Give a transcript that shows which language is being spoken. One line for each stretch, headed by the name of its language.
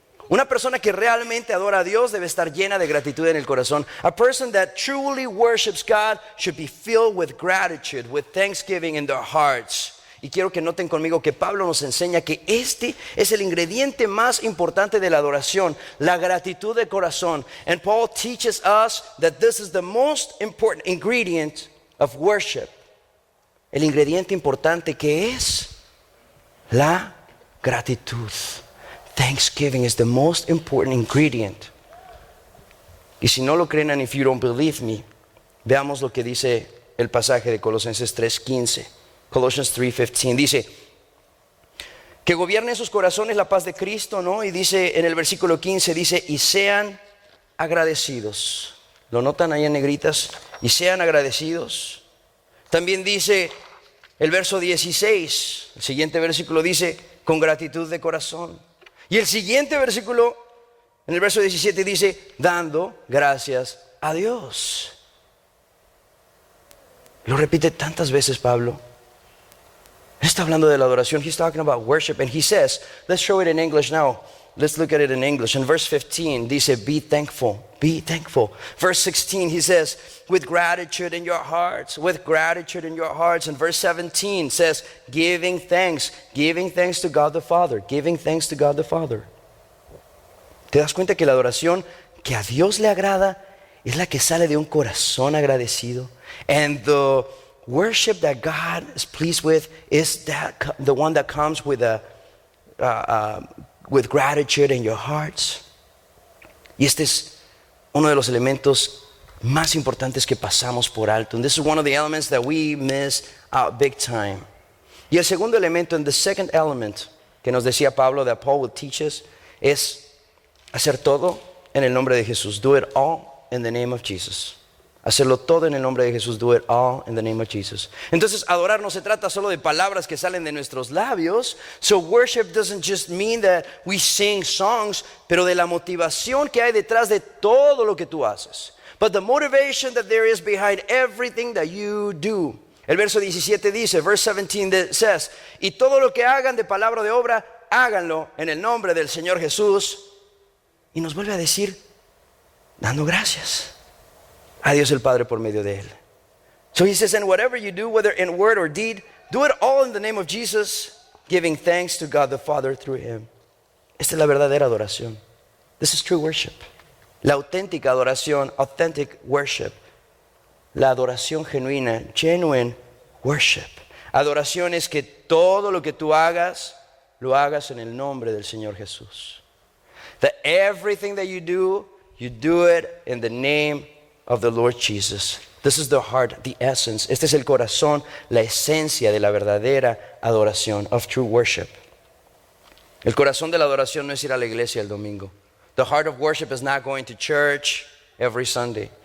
Spanish: Una persona que realmente adora a Dios debe estar llena de gratitud en el corazón.
English: A person that truly worships God should be filled with gratitude, with thanksgiving in their hearts.
Spanish: Y quiero que noten conmigo que Pablo nos enseña que este es el ingrediente más importante de la adoración, la gratitud de corazón.
English: And Paul teaches us that this is the most important ingredient of worship.
Spanish: El ingrediente importante que es la gratitud.
English: Thanksgiving is the most important ingredient.
Spanish: Y si no lo creen,
English: and if you don't believe me,
Spanish: veamos lo que dice el pasaje de Colosenses 3:15. Colossians 3:15 dice que gobierne en sus corazones la paz de Cristo, ¿no? Y dice en el versículo 15, dice, y sean agradecidos. ¿Lo notan ahí en negritas? Y sean agradecidos. También dice el verso 16, el siguiente versículo dice, con gratitud de corazón. Y el siguiente versículo, en el verso 17, dice, dando gracias a Dios. Lo repite tantas veces Pablo. Está hablando de la adoración.
English: He's talking about worship. And he says, let's show it in English now. Let's look at it in English. In verse 15, dice, be thankful. Be thankful. Verse 16, he says, with gratitude in your hearts. With gratitude in your hearts. And verse 17 says, giving thanks. Giving thanks to God the Father. Giving thanks to God the Father.
Spanish: ¿Te das cuenta que la adoración que a Dios le agrada es la que sale de un corazón agradecido.
English: And the worship that God is pleased with is the one that comes with gratitude in your hearts.
Spanish: Y este es uno de los elementos más importantes que pasamos por alto.
English: And this is one of the elements that we miss out big time.
Spanish: Y el segundo elemento,
English: and the second element
Spanish: que nos decía Pablo,
English: that Paul will teach us,
Spanish: es hacer todo en el nombre de Jesús.
English: Do it all in the name of Jesus.
Spanish: Hacerlo todo en el nombre de Jesús.
English: Do it all in the name of Jesus.
Spanish: Entonces, adorar no se trata solo de palabras que salen de nuestros labios.
English: So worship doesn't just mean that we sing songs,
Spanish: pero de la motivación que hay detrás de todo lo que tú haces.
English: But the motivation that there is behind everything that you do.
Spanish: El verso 17 dice,
English: verse 17 says,
Spanish: y todo lo que hagan de palabra o de obra, háganlo en el nombre del Señor Jesús. Y nos vuelve a decir, dando gracias a Dios el Padre por medio de Él.
English: So he says, and whatever you do, whether in word or deed, do it all in the name of Jesus, giving thanks to God the Father through Him.
Spanish: Esta es la verdadera adoración.
English: This is true worship.
Spanish: La auténtica adoración,
English: authentic worship.
Spanish: La adoración genuina,
English: genuine worship.
Spanish: Adoración es que todo lo que tú hagas, lo hagas en el nombre del Señor Jesús.
English: That everything that you do it in the name of the Lord Jesus. This is the heart, the essence.
Spanish: Este es el corazón, la esencia de la verdadera adoración,
English: of true worship.
Spanish: El corazón de la adoración no es ir a la iglesia el domingo.
English: The heart of worship is not going to church every Sunday.